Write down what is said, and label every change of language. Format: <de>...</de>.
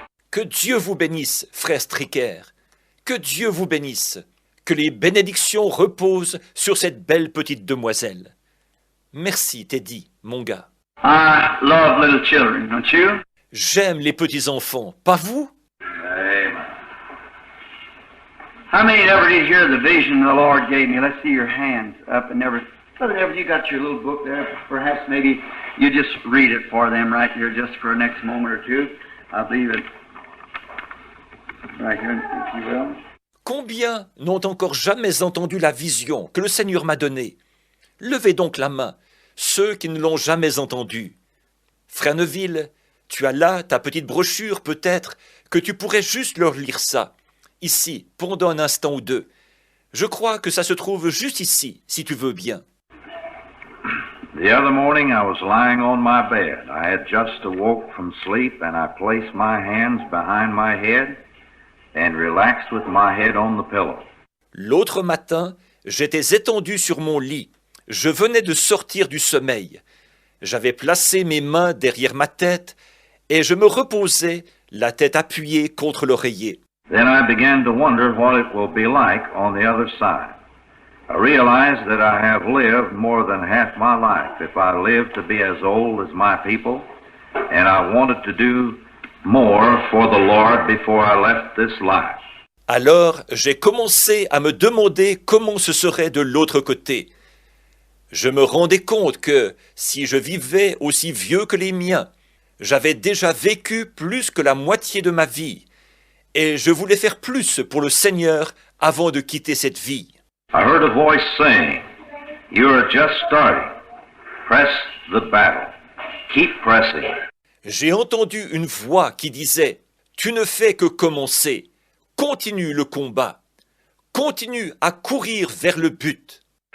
<fr>Que Dieu vous bénisse, frère Stricker. Que Dieu vous bénisse. Que les bénédictions reposent sur cette belle petite demoiselle. Merci, Teddy, mon gars.</fr> <en>I love little children, don't you?</en> <fr>J'aime les petits-enfants, pas vous? Amen.</fr> <en>How many ever did hear the vision the Lord gave me? Let's see your hands up and never. Brother Everett, you got your little book there. Perhaps maybe you just read it for them right here just for a next moment or two. I believe it right here, if you will.</en> <fr>Combien n'ont encore jamais entendu la vision que le Seigneur m'a donnée? Levez donc la main, ceux qui ne l'ont jamais entendue. Frère Neville, tu as là ta petite brochure peut-être, que tu pourrais juste leur lire ça, ici, pendant un instant ou deux. Je crois que ça se trouve juste ici, si tu veux bien.</fr> <en>The other morning I was lying on my bed. I had just awoke from sleep and I placed my hands behind my head and relaxed with my head on the pillow.</en> <fr>L'autre matin, j'étais étendu sur mon lit. Je venais de sortir du sommeil. J'avais placé mes mains derrière ma tête et je me reposais, la tête appuyée contre l'oreiller.</fr> <en>Then I began to wonder what it will be like on the other side. I realized that I have lived more than half my life if I live to be as old as my people, and I wanted to do more for the Lord before I left this life.</en> <fr>Alors, j'ai commencé à me demander comment ce serait de l'autre côté. Je me rendais compte que, si je vivais aussi vieux que les miens, j'avais déjà vécu plus que la moitié de ma vie, et je voulais faire plus pour le Seigneur avant de quitter cette vie.</fr> <en>I heard a voice saying, "You are just starting. Press the battle. Keep pressing."</en> <fr>J'ai entendu une voix qui disait « Tu ne fais que commencer. Continue le combat. Continue à courir vers le but. »</fr>